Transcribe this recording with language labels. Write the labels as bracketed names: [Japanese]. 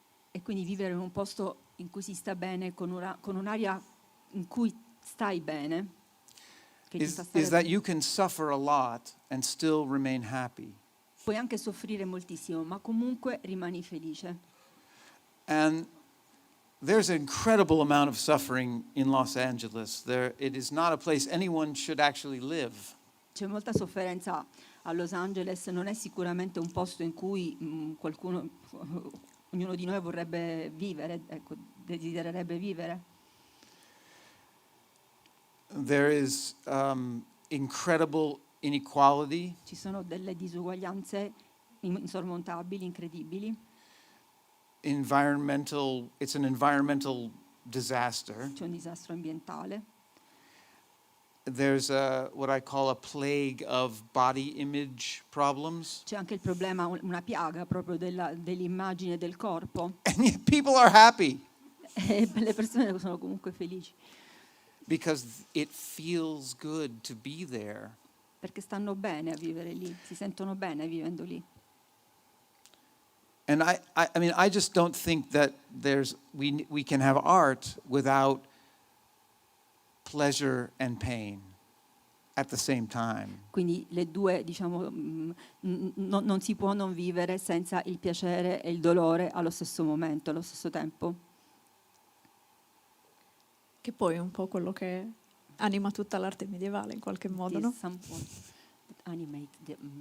[Italian] E quindi vivere in un posto in cui si sta bene, con un'aria in cui stai bene, che ti fa stare [English] is that [Italian] bene. [English] you can suffer a lot and still remain happy. [Italian] Puoi anche soffrire moltissimo, ma comunque rimani felice. [English] And there's an incredible amount of suffering in Los Angeles. It is not a place anyone should actually live. [Italian] C'è molta sofferenza a Los Angeles, non è sicuramente un posto in cui ognuno di noi vorrebbe vivere, ecco, desidererebbe vivere. [English] There is incredible inequality. [Italian] Ci sono delle disuguaglianze insormontabili, incredibili. [English] it's an environmental disaster. [Italian] C'è un disastro ambientale. [English] There's what I call a plague of body image problems. [Italian] C'è anche il problema, una piaga proprio dell'immagine del corpo. [English] And yet people are happy [Italian] E le persone sono comunque felici [English] because it feels good to be there. [Italian] perché stanno bene a vivere lì, si sentono bene vivendo lì. [English] And I mean, I just don't think that we can have art without pleasure and pain at the same time. [Italian] Quindi le due, diciamo, non si può non vivere senza il piacere e il dolore allo stesso momento, allo stesso tempo. Che poi è un po' quello che anima tutta l'arte medievale in qualche modo, no? [English] It is somewhat that animate the